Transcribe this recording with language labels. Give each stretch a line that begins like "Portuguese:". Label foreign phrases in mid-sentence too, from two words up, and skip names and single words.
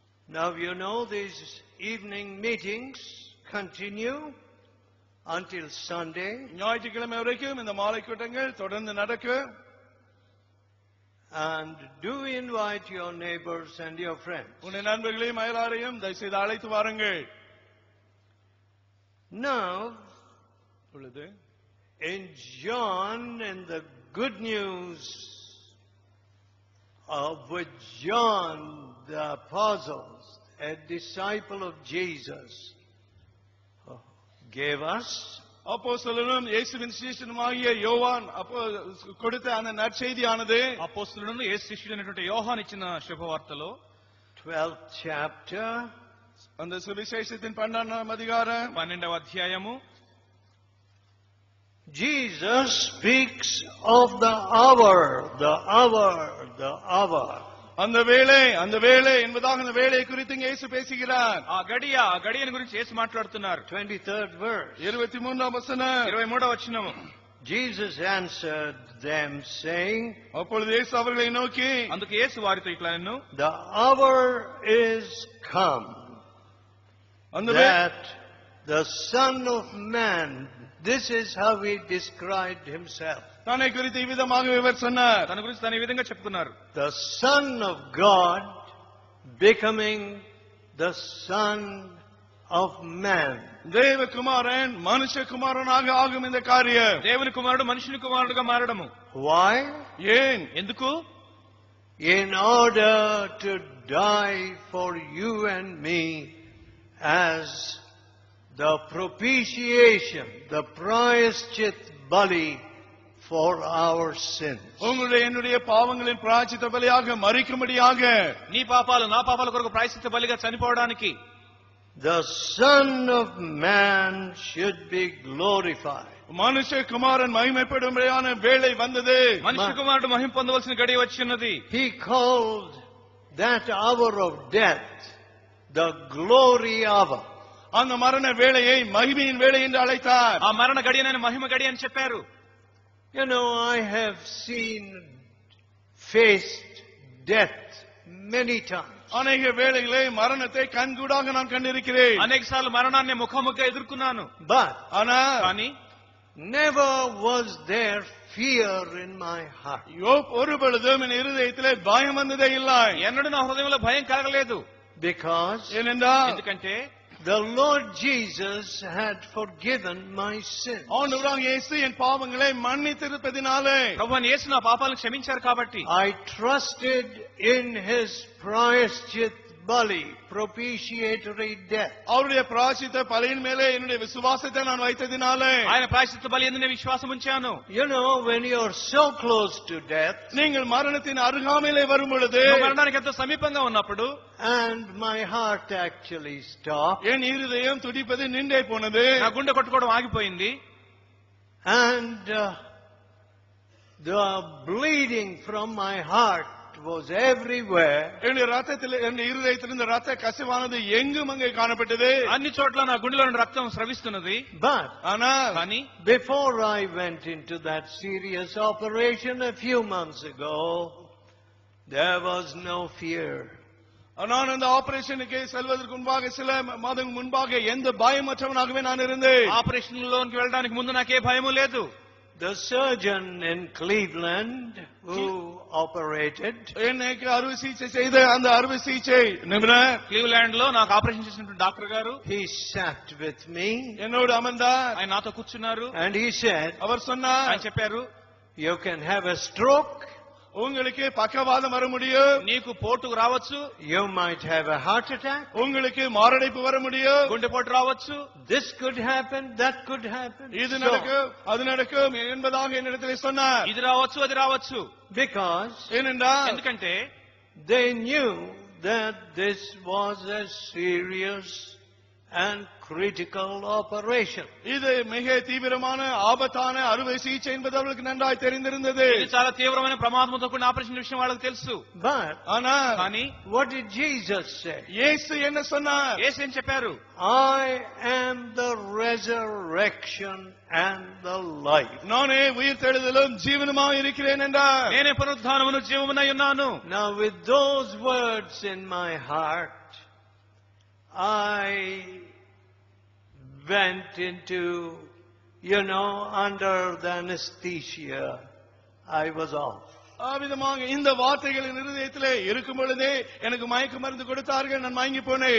English: Now you know these evening meetings continue until Sunday.
Tamil: ஞாயிற்றுக்கிழமை வரைக்கும் இந்த மாலை கூட்டங்கள் தொடர்ந்து நடக்கும்.
English: And do invite your neighbors and your friends.
Tamil: உன்னை நண்பர்களையும் அயலாரையும் தயவுசெய்து அழைத்து வாருங்கள்.
English: Now, in John, in the good news of which John the apostle, a disciple of Jesus, gave us,
Tamil: அப்போஸ்தலனும் இயேசுவின் சீஷனுமாகிய யோவான் கொடுத்த அந்த நற்செய்தியானது
Telugu: అపోస్తలులను యేసు శిష్యుడైనటువంటి యోహాను ఇచ్చిన శుభవార్తలో
English: 12th chapter,
Tamil: அந்த சுவிசேஷத்தின் 12ஆம் அதிகாரம்
Telugu: 12వ అధ్యాయము.
English: Jesus speaks of the hour, the hour, the hour.
Tamil: அந்த வேளை என்பதாக அந்த வேளையை குறித்து இயேசு பேசுகிறார்.
Telugu: ఆ గడియని గురించి యేసు మాట్లాడుతున్నారు.
English: 23rd verse.
Telugu: 23వ వచనం. 23వ వచనము.
English: Jesus answered them saying,
Tamil: அப்பொழுது இயேசு அவர்களை நோக்கி,
Telugu: అందుకు యేసు వారితో ఇట్లా అన్నను,
English: the hour is come that the Son of Man, this is how he described himself.
Tamil: தன்னை குறித்து இவ்விதமாக இவர் சொன்னார்.
Telugu: తన గురించి తన ఈ విధంగా చెప్తున్నారు.
English: The Son of God becoming the Son of Man.
Tamil: தேவகுமாரன் மனுஷகுமாரனாக ஆகும் இந்த காரியம்.
Telugu: దేవుని కుమారుడు మనుషుని కుమారుడుగా మారడము.
English: Why?
Tamil: ஏன்?
Telugu: ఎందుకు?
English: In order to die for you and me as the propitiation, the
Hindi: प्रायश्चित बलि
English: for our sins.
Tamil: உங்களுடைய என்னுடைய பாவங்களின் பிராயச்சித்த பலியாக மரிக்கும்படியாக,
Telugu: నీ పాపాలు నా పాపాల కొరకు ప్రాయశ్చిత్త బలిగా చనిపోవడానికి
English: the Son of Man should be glorified.
Tamil: மனுஷகுமாரன் மகிமைப்படும்படியான வேளை வந்தது.
Telugu: మనుష్య కుమారుడు మహిమ పొందవలసిన గడియ వచ్చినది.
English: He called that hour of death the glory hour.
Tamil: அந்த மரண வேளையை மகிமையின் வேளை என்று அழைத்தார்.
Telugu: ఆ మరణ గడియనైన మహిమ గడియ అని చెప్పారు.
English: You know, I have faced death many times.
Tamil: அநேக வேளைகளை மரணத்தை கண்கூடாக நான் கண்டிருக்கிறேன்.
Telugu: అనేక సార్లు మరణాన్ని ముఖాముఖిగా ఎదుర్కొన్నాను.
English: But
Telugu: కానీ
English: never was there fear in my heart.
Tamil: ஒரு பொழுதும் என் இருதயத்திலே பயம் வந்ததே இல்லை.
Telugu: ఎన్నడూ నా హృదయంలో భయం కలగలేదు.
English: Because
Telugu: ఎందుకంటే
English: the Lord Jesus had forgiven my sins.
Tamil: ஆண்டவராகிய இயேசு என் பாவங்களை மன்னித்திருப்பதினாலே,
Telugu: ప్రభువైన యేసు నా పాపాలను క్షమించారు కాబట్టి
English: I trusted in his
Hindi: प्रायश्चित बलि,
English: propitiatory death.
Tamil: அவருடைய பிராயச்சித்த பலியின் மேலே என்னுடைய விசுவாசத்தை நான் வைத்ததினாலே,
Telugu: ఆయన ప్రాయశ్చిత్త బలి యందు నేను విశ్వాసం ఉంచాను.
English: You know, when you're so close to death,
Tamil: நீங்கள் மரணத்தின் அருகாமையிலே வரும் பொழுது,
Telugu: మరణానికి ఎంతో సమీపంగా ఉన్నప్పుడు,
English: and my heart actually stopped,
Tamil: என் இருதயம் துடிப்பது நின்றே போனது.
Telugu: నా గుండె కొట్టుకోవడం ఆగిపోయింది.
English: and the bleeding from my heart was everywhere.
Tamil: என்னுடைய ரத்தத்தில், என்னுடைய இருதயத்திலிருந்து ரத்த கசிவானது எங்கும் அங்கே காணப்பட்டது.
Telugu: అన్ని చోట్ల నా గుండెలో నుండి రక్తం స్రవిస్తున్నది.
English: But
Telugu: కానీ
English: before I went into that serious operation a few months ago, there was no fear.
Tamil: நான் அந்த ஆபரேஷனுக்கு செல்வதற்கு முன்பாக, சில மாதங்கள் முன்பாக, எந்த பயமற்றவனாகவே நான் இருந்தேன்.
Telugu: ఆపరేషన్ లోనికి వెళ్ళడానికి ముందు నాకే భయము లేదు.
English: The surgeon in Cleveland who operated,
Tamil: எனக்கு அறுவை சிகிச்சை செய்த அந்த அறுவை சிகிச்சை நிபுணர்
Telugu: క్లీవ్లాండ్ లో నాకు ఆపరేషన్ చేసినటువంటి డాక్టర్ గారు
English: he sat with me
Tamil: என்னோடு அமர்ந்தார்.
Telugu: ఆయన నాతో కూర్చున్నారు.
English: and he said,
Tamil: அவர் சொன்னார்,
Telugu: ఆయన చెప్పారు,
English: you can have a stroke,
Tamil: உங்களுக்கு பக்கவாதம் வர முடியும்,
Telugu: నీకు పోటు రావచ్చు,
English: you might have a heart attack,
Tamil: உங்களுக்கு மாரடைப்பு வர முடியும்,
Telugu: గుండెపోటు రావచ్చు,
English: this could happen, that could happen.
Tamil: இது நடக்கும், அது நடக்கும் என்பதாக என்னிடத்தில் சொன்னார்.
Telugu: ఇది రావచ్చు, అది రావచ్చు.
English: Because
Tamil: ஏனென்றால்
Telugu: ఎందుకంటే
English: they knew that this was a serious and critical operation.
Tamil: இது மிக தீவிரமான ஆபத்தான அறுவை சிகிச்சை என்பது அவர்களுக்கு நன்றாய் தெரிந்திருந்தது.
Telugu: ఇది చాలా తీవ్రమైన ప్రమాదంతో కూడిన ఆపరేషన్ విషయం వాళ్ళకి తెలుసు.
English: But
Telugu: కానీ
English: what did Jesus say?
Tamil: இயேசு என்ன சொன்னார்?
Telugu: యేసు ఏం చెప్పారు?
English: I am the resurrection and the life.
Tamil: நானே உயிர்த்தெழுதலும் ஜீவனுமாய் இருக்கிறேன் என்றார்.
Telugu: నేనే పునరుద్ధానమును జీవమునై ఉన్నాను.
English: Now with those words in my heart, I went into, under the anesthesia. I was off.
Tamil: விதமாக இந்த வார்த்தைகளின் இருதயத்திலே இருக்கும் பொழுதே எனக்கு மயக்க மருந்து கொடுத்தார்கள், நான் மயங்கி போனேன்.